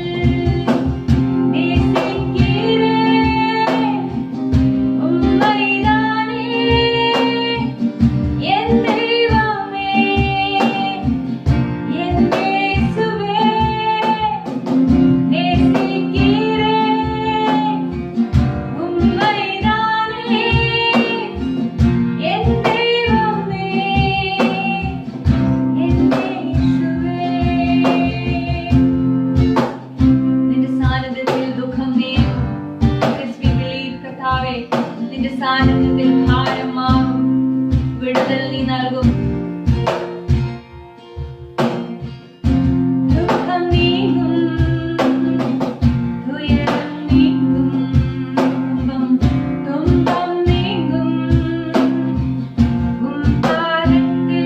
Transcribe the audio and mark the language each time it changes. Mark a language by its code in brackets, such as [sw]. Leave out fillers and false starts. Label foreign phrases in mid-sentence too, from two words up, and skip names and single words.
[ta] நேசிக்கிறேன் உம்மைதானே என் தெய்வமே, என் இயேசுவே. நேசிக்கிறேன் உம்மைதானே என் தெய்வமே, என் இயேசுவே. [ml] നിന്റെ സാന്നിധ്യത്തിൽ ദുഃഖം നീങ്ങും. [en] Yes, we believe, [ml] കർത്താവേ, നിന്റെ സാന്നിധ്യത്തിൽ ഭാരം മാറും, വിടുതൽ നീ നൽകും. ദുഃഖം നീങ്ങും, തുയരം നീങ്ങും, തുമ്പം നീങ്ങും ഉൻ പാദത്തിൽ.